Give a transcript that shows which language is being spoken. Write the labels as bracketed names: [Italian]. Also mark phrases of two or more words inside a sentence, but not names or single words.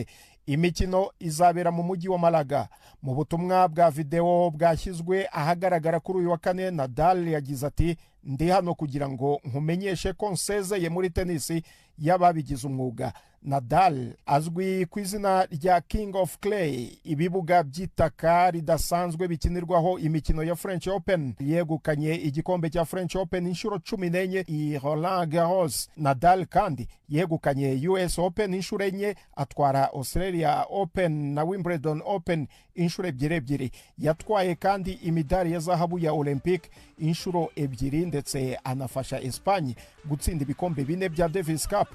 [Kinyarwanda] Imikino izabera mu mujyi wa Malaga. Mu butumwa bwa video bwashyizwe ahagaragara kuri uyu wa kane, Nadal yagize ati ndi hano kugira ngo nkumenyeshe ko nsezeye muri tenisi y'ababigize umwuga. Nadal azwi ku izina rya [English] King of Clay, [Kinyarwanda] ibibuga by'itaka ridasanzwe bikinirwaho imikino ya French Open. Yegukanye igikombe cya French Open inshuro 14 i Roland Garros. Nadal kandi yegukanye US Open inshuro 4, atwara Australia Open na Wimbledon Open inshuro 2. Yatwaye kandi imidari ya zahabu ya Olympic inshuro 2 ndetse anafasha Espagne gutsinda ibikombe 4 bya Davis Cup.